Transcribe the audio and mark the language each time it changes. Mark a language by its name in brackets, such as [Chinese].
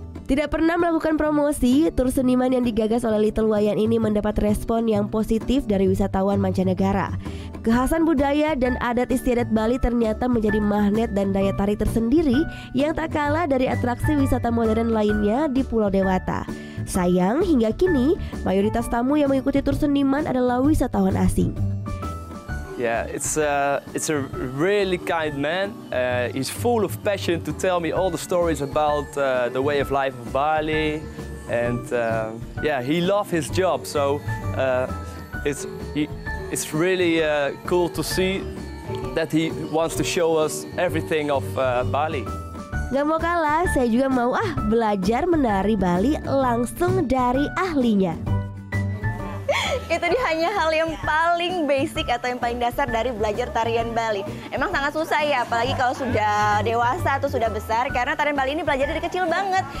[Indonesian] Tidak pernah melakukan promosi, tur seniman yang digagas oleh Little Wayan ini mendapat respon yang positif dari wisatawan mancanegara. Kekhasan budaya dan adat istiadat Bali ternyata menjadi magnet dan daya tarik tersendiri yang tak kalah dari atraksi wisata modern lainnya di Pulau Dewata. Sayang, hingga kini mayoritas tamu yang mengikuti tur seniman adalah wisatawan asing. [English] Yeah, it's a really kind man. He's full of passion to tell me all the stories about the way of life of Bali, and yeah, he loves his job. So it's really cool to see that he wants to show us everything of Bali. [Indonesian] Gak mau kalah, saya juga mau belajar menari Bali langsung dari ahlinya. Itu dia hanya hal yang paling basic atau yang paling dasar dari belajar tarian Bali. Emang sangat susah ya, apalagi kalau sudah dewasa atau sudah besar, karena tarian Bali ini belajar dari kecil banget.